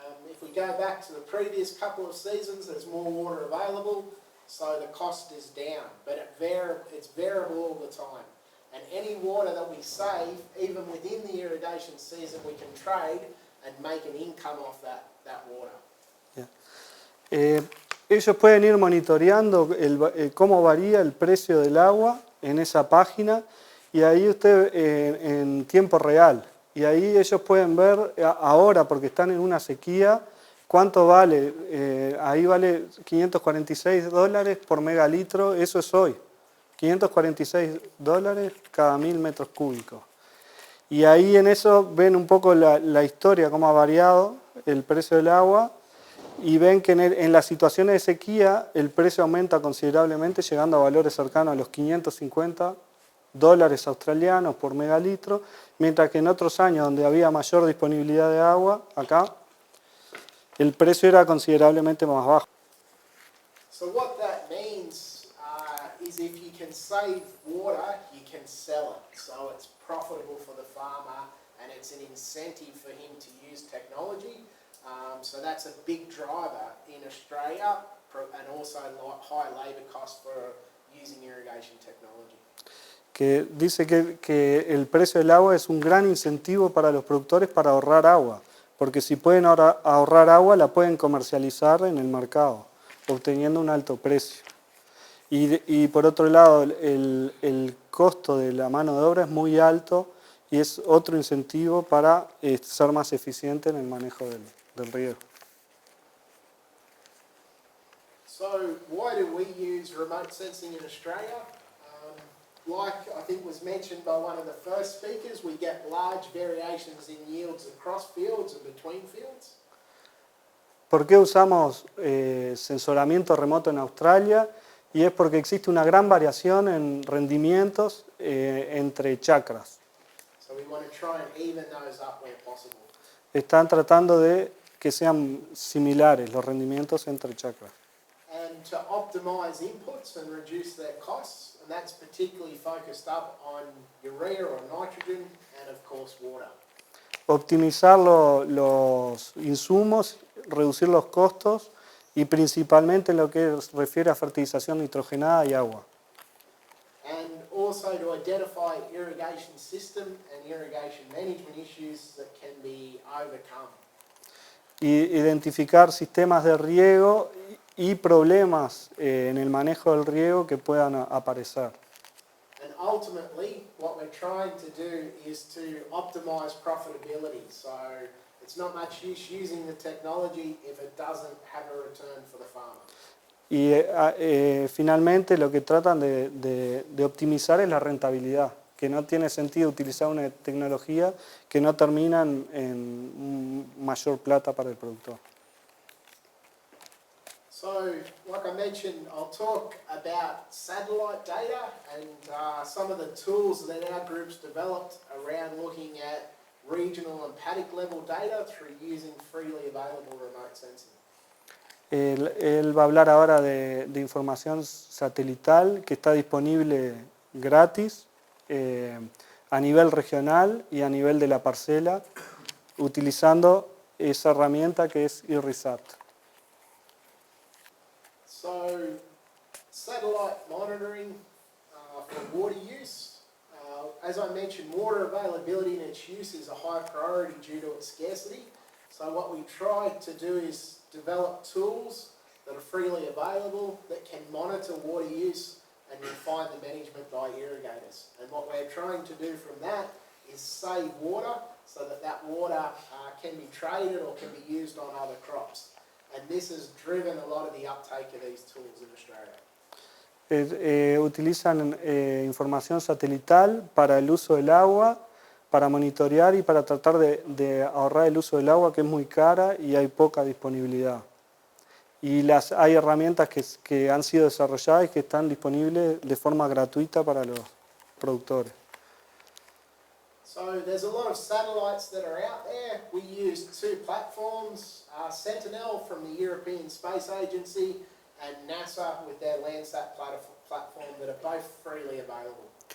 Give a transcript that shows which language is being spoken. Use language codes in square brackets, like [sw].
[en] If we go back to the previous couple of seasons, there's more water available, so the cost is down, but it's variable all the time. And any water that we save, even within the irrigation season, we can trade and make an income off that water. Yeah. [es] Ellos pueden ir monitoreando cómo varía el precio del agua en esa página y ahí usted en tiempo real. Y ahí ellos pueden ver ahora, porque están en una sequía, cuánto vale. Ahí vale 546 dólares por megalitro, eso es hoy. 546 dólares cada 1000 metros cúbicos. Y ahí en eso ven un poco la historia, cómo ha variado el precio del agua. Y ven que en las situaciones de sequía el precio aumenta considerablemente, llegando a valores cercanos a los 550 dólares australianos por megalitro, mientras que en otros años donde había mayor disponibilidad de agua, acá, el precio era considerablemente más bajo. [en] So what that means is if you can save water, you can sell it. So it's profitable for the farmer and it's an incentive for him to use technology. So that's a big driver in Australia and also high labour costs for using irrigation technology. [es] Que dice que el precio del agua es un gran incentivo para los productores para ahorrar agua, porque si pueden ahorrar agua la pueden comercializar en el mercado, obteniendo un alto precio. Y por otro lado, el costo de la mano de obra es muy alto y es otro incentivo para ser más eficiente en el manejo del riego. [en] So why do we use remote sensing in Australia? Like I think was mentioned by one of the first speakers, we get large variations in yields across fields and between fields. [es] ¿Por qué usamos sensoramiento remoto en Australia? Y es porque existe una gran variación en rendimientos entre chacras. [en] So we want to try and even those up where possible. [es] Están tratando de que sean similares los rendimientos entre chacras. [en] And to optimize inputs and reduce their costs, and that's particularly focused up on urea or nitrogen and of course water. [es] Optimizar los insumos, reducir los costos y principalmente en lo que refiere a fertilización nitrogenada y agua. [en] And also to identify irrigation system and irrigation management issues that can be overcome. [es] Y identificar sistemas de riego y problemas en el manejo del riego que puedan aparecer. [en] And ultimately, what we're trying to do is to optimize profitability. So it's not much use using the technology if it doesn't have a return for the farmer. [es] Y finalmente lo que tratan de optimizar es la rentabilidad, que no tiene sentido utilizar una tecnología que no termina en mayor plata para el productor. [en] So, like I mentioned, I'll talk about satellite data and some of the tools that our group's developed around looking at regional and paddock level data through using freely available remote sensing. [es] Él va a hablar ahora de información satelital que está disponible gratis a nivel regional y a nivel de la parcela, utilizando esa herramienta que es IRISAT. [en] So, satellite monitoring for water use. As I mentioned, water availability and its use is a high priority due to its scarcity. So what we try to do is develop tools that are freely available that can monitor water use and refine the management by irrigators. And what we're trying to do from that is save water so that that water can be traded or can be used on other crops. And this has driven a lot of the uptake of these tools in Australia. [es] Utilizan información satelital para el uso del agua, para monitorear y para tratar de ahorrar el uso del agua, que es muy cara y hay poca disponibilidad. Y hay herramientas que han sido desarrolladas y que están disponibles de forma gratuita para los productores. [en] So there's a lot of satellites that are out there. We use two platforms, Sentinel from the European Space Agency and NASA with their Landsat platform that are both freely available.